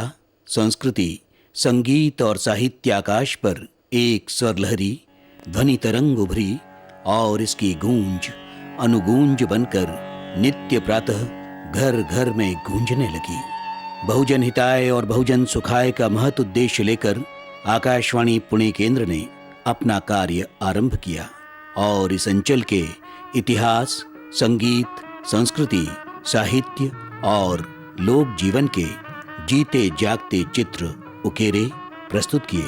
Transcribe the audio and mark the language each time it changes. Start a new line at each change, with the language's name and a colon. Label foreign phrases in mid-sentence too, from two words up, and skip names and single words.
Hindi: संस्कृति, संगीत और साहित्य आकाश पर एक स्वरलहरी ध्वनि तरंग उभरी और इसकी गूंज अनुगूंज बनकर नित्य प्रातः घर घर में गूंजने लगी।
Pali: बहुजन हिताय
Hindi: और
Pali: बहुजन सुखाय
Hindi: का महत् उद्देश्य लेकर आकाशवाणी पुणे केंद्र ने अपना कार्य आरंभ किया और इस अंचल के इतिहास, संगीत, संस्कृति, साहित्य और लोक जीवन के जीते जागते चित्र उकेरे, प्रस्तुत किए।